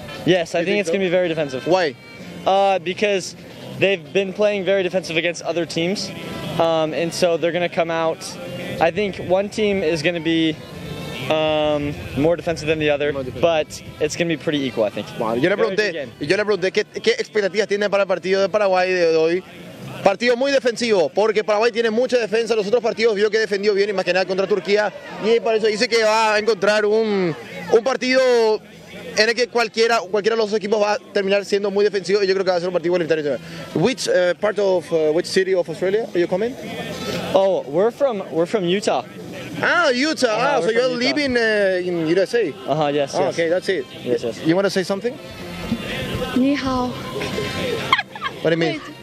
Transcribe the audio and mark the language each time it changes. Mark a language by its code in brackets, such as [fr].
[en] Yes, I think it's going to be very defensive. Why? Because they've been playing very defensive against other teams, and so they're going to come out. I think one team is going to be more defensive than the other, but it's going to be pretty equal, I think. Wow. [es] Yo le pregunté qué expectativas tienen para el partido de Paraguay de hoy. Partido muy defensivo, porque Paraguay tiene mucha defensa. Los otros partidos vio que defendió bien, y más que nada contra Turquía. Y por eso dice que va a encontrar un partido en el que cualquiera de los equipos va a terminar siendo muy defensivo. Y yo creo que va a ser un partido igualitario. [en] Which part of which city of Australia are you coming? Oh, we're from Utah. Ah, Utah. Ah, so you're living in USA. Uh-huh, yes, oh, yes. Okay, that's it. Yes, yes. You want to say something? [zh] Ni hao. [en] What do you mean?